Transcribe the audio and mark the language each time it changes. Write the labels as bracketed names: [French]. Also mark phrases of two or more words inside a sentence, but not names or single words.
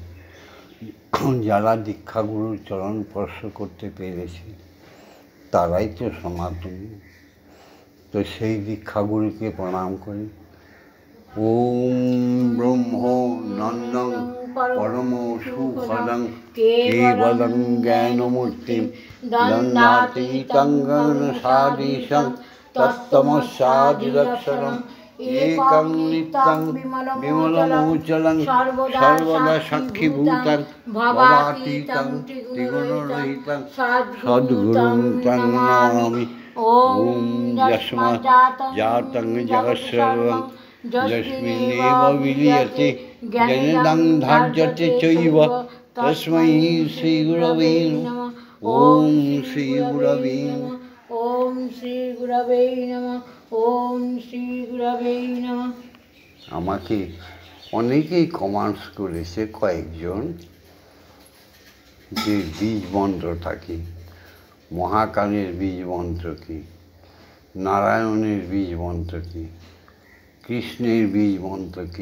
[Bangla] যারা দীক্ষাগুরুর চরণ স্পর্শ করতে পেরেছে তারাই তো সনাতনী। তো সেই দীক্ষাগুরুকে প্রণাম করি। [Sanskrit] ওম ব্রহ্ম নন্দং পরম সুখদং কেবলং জ্ঞানমূর্তিং দণ্ডাতীতং গগনসাদীশং তত্ত্বমস্যাদিলক্ষণং একং নিত্যং বিমলমুচলং সর্বদা সাক্ষীভূতং ভবাতীতং ত্রিগুণরহিতং সদ্গুরুং তং নমামি। ওম যস্মাৎ জাতং জগৎসর্বং যস্মিন্নেব বিলীয়তে জ্ঞানেদং ধার্যতে চৈব তস্मै শ্রী গুরবে নমঃ। ওম শ্রী গুরবে নমঃ। ওম শ্রী গুরবে নমঃ। ওম শ্রী গুরবে নমঃ। [Bangla] আমাকে অনেকেই কমেন্টস করেছে কয়েকজন যে বীজ মন্ত্রটা কি, মহাকালের বীজ মন্ত্র কি, নারায়ণের বীজ মন্ত্র কি, কৃষ্ণের বীজ মন্ত্র কি।